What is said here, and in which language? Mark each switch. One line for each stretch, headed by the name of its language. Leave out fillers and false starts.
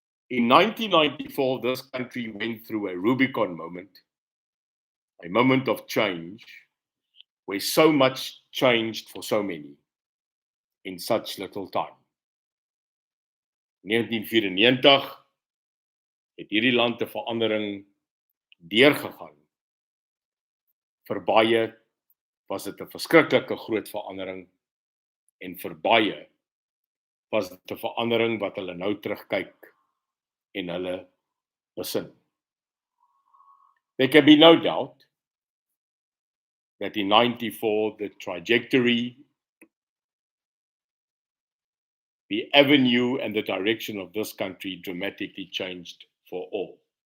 English: In 1994, this country went through a Rubicon moment, a moment of change, where so much changed for so many in such little time.
Afrikaans: 1994 het hierdie land 'n verandering deurgegaan. Vir baie was dit 'n verskriklike groot verandering en vir baie was dit 'n verandering wat hulle nou terugkyk en hulle besin.
English: There can be no doubt that in 94 the trajectory, the avenue and the direction of this country dramatically changed for all.